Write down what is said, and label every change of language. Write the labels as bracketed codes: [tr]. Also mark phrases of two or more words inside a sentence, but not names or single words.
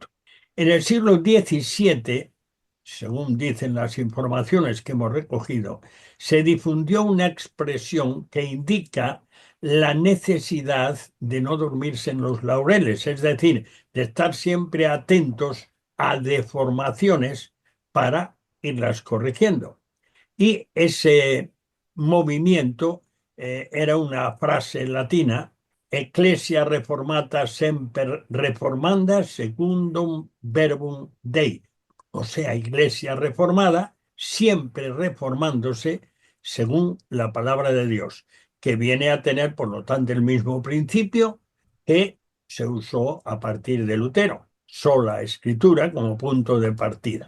[es] En el siglo XVII, según dicen las informaciones que hemos recogido, se difundió una expresión que indica la necesidad de no dormirse en los laureles, es decir, de estar siempre atentos a deformaciones para irlas corrigiendo. Y ese movimiento era una frase latina, [la] Ecclesia reformata semper reformanda secundum verbum Dei. [es] O sea, Iglesia reformada, siempre reformándose según la palabra de Dios, que viene a tener, por lo tanto, el mismo principio que se usó a partir de Lutero, sola escritura como punto de partida.